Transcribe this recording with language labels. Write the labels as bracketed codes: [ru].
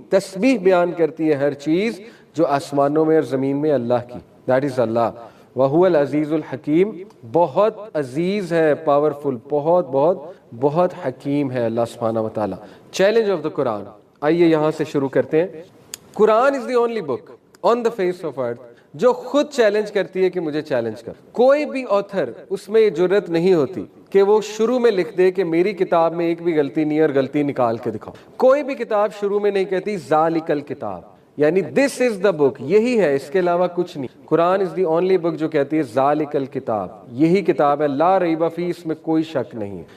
[ur] تسبیح بیان کرتی ہے ہر چیز جو آسمانوں میں اور زمین میں اللہ کی. [en] That is Allah. [ar] وہو العزیز الحکیم, [ur] بہت عزیز ہے, پاورفل, بہت بہت بہت حکیم ہے اللہ سبحانہ و تعالیٰ. [en] Challenge of the Quran. [ur] آئیے یہاں سے شروع کرتے ہیں. [en] Quran is the only book on the face of earth [ur] جو خود چیلنج کرتی ہے کہ مجھے چیلنج کر. کوئی بھی آتھر اس میں یہ جرت نہیں ہوتی کہ وہ شروع میں لکھ دے کہ میری کتاب میں ایک بھی غلطی نہیں ہے اور غلطی نکال کے دکھاؤ. کوئی بھی کتاب شروع میں نہیں کہتی [ar] ذالک الکتاب, [ur] یعنی [en] this is the book, [ur] یہی ہے, اس کے علاوہ کچھ نہیں. [en] Quran is the only book [ur] جو کہتی ہے [ar] ذالک الکتاب, [ur] یہی کتاب ہے, [ar] لا ریب فیہ, [ur] اس میں کوئی شک نہیں ہے.